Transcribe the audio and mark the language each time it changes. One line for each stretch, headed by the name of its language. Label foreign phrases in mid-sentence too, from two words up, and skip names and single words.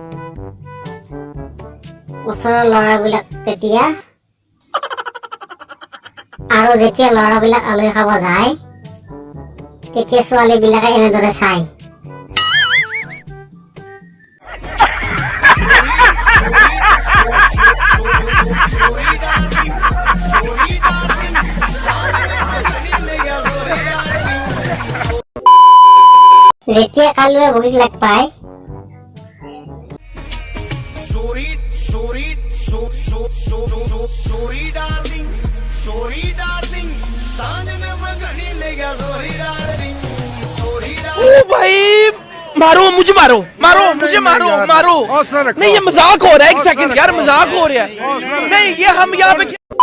Assamese: ওচৰৰ ল'ৰাবিলাক তেতিয়া আৰু যেতিয়া ল'ৰাবিলাক আলহী খাব যায় তেতিয়া ছোৱালীবিলাকে এনেদৰে চায় যেতিয়া কালুৱে ভৰিত লাগ পায়
Hindi: ओ भाई मारो मुझे मारो मारो मुझे मारो मारो नहीं ये मजाक हो रहा है एक सेकंड यार मजाक हो रहा है नहीं ये हम यहाँ पे